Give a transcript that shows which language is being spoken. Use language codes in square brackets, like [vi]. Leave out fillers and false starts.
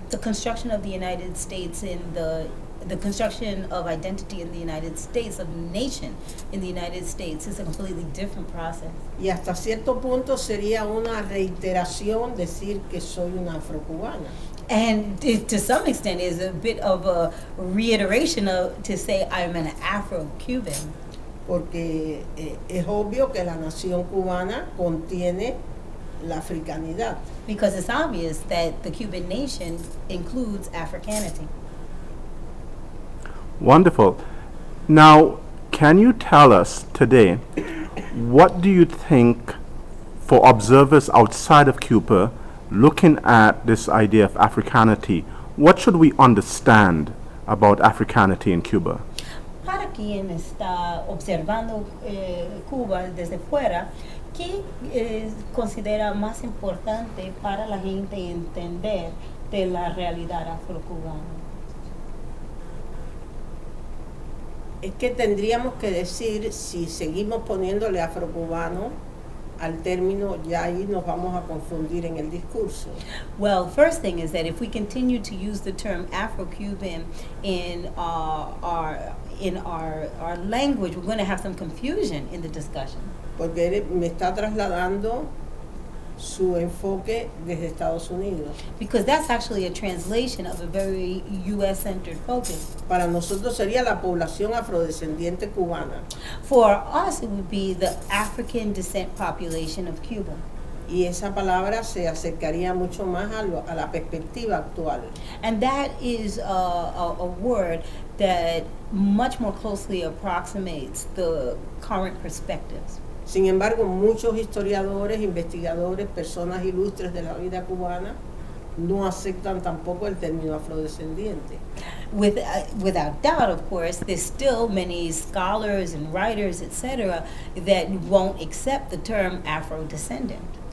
[en] The construction of the United States the construction of identity in the United States, of nation in the United States, is a completely different process. [es] Y hasta cierto punto sería una reiteración decir que soy una afrocubana. [en] And to some extent is a bit of a reiteration to say I'm an Afro-Cuban. [es] Porque es obvio que la nación cubana contiene la africanidad. [en] Because it's obvious that the Cuban nation includes Africanity. Wonderful. Now, can you tell us today, what do you think for observers outside of Cuba looking at this idea of Africanity, what should we understand about Africanity in Cuba? [es] Para quien está observando Cuba desde fuera, ¿qué considera más importante para la gente entender de la realidad afrocubana? Es que tendríamos que decir si seguimos poniéndole afrocubano al término, ya ahí nos vamos a confundir en el discurso. [en] Well, first thing is that if we continue to use the term Afro-Cuban in our language, we're going to have some confusion in the discussion. [es] Porque él me está trasladando su enfoque desde Estados Unidos. [en] Because that's actually a translation of a very U.S.-centered focus. [es] Para nosotros sería la población afrodescendiente cubana. [en] For us, it would be the African descent population of Cuba. [es] Y esa palabra se acercaría mucho más a la perspectiva actual. [en] And that is a word that much more closely approximates the current perspectives. [es] Sin embargo, muchos historiadores, investigadores, personas ilustres de la vida cubana no aceptan tampoco el término afrodescendiente. [en] Without doubt, of course, there's still many scholars and writers, etc., that won't accept the term Afro-descendant.